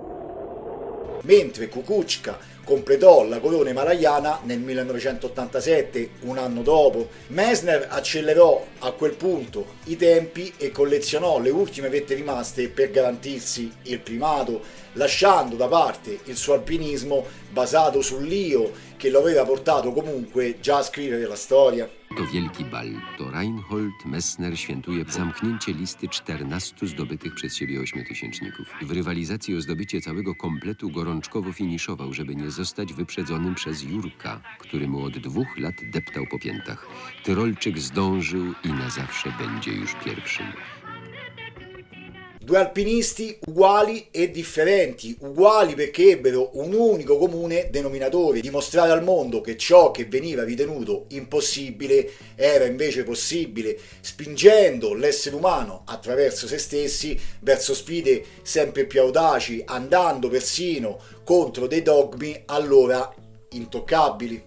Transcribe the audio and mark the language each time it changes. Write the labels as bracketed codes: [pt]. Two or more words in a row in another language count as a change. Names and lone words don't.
[it] Mentre Kukuczka completò la corona himalayana nel 1987, un anno dopo. Messner accelerò a quel punto i tempi e collezionò le ultime vette rimaste per garantirsi il primato. lasciando da parte il suo alpinismo basato sull'io che lo aveva portato comunque già a scrivere la storia. [pl] To wielki bal. To Reinhold Messner świętuje zamknięcie listy 14 zdobytych przez siebie ośmiotysięczników. W rywalizacji o zdobycie całego kompletu gorączkowo finiszował, żeby nie zostać wyprzedzonym przez Jurka, który mu od 2 lat deptał po piętach. Tyrolczyk zdążył i na zawsze będzie już pierwszym. [it] Due alpinisti uguali e differenti, uguali perché ebbero un unico comune denominatore, dimostrare al mondo che ciò che veniva ritenuto impossibile era invece possibile, spingendo l'essere umano attraverso se stessi verso sfide sempre più audaci, andando persino contro dei dogmi allora intoccabili.